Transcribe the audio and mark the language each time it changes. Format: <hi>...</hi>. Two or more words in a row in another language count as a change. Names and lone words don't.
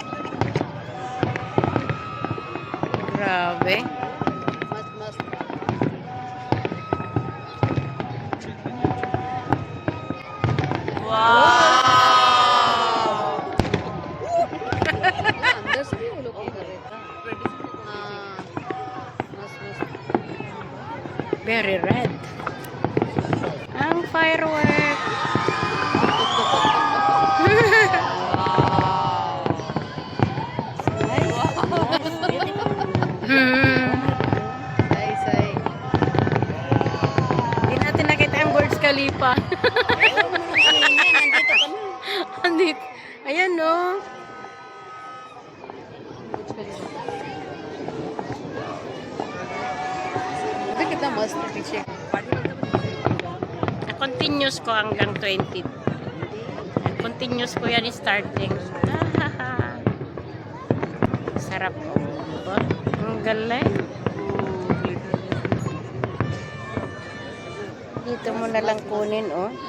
<tl>Grabe.</tl> <en>Must, must.</en> <hi>अंदर से भी वो लोग कर रहे थे</hi> <en>Must, must. Very red.</en> <tl>Ang firework. Hmm.</tl> <hi>सही सही</hi> <tl>Hindi natin nakita ang Burj Khalifa. Nandito ka na. Andito. Ayan, no.</tl> <hi>देख कितना मस्त है पीछे</hi> <tl>Continuous ko hanggang 20. Continuous po yan starting. Sarap po. Diba? Ang galing. Dito mo na lang kunin, oh.</tl>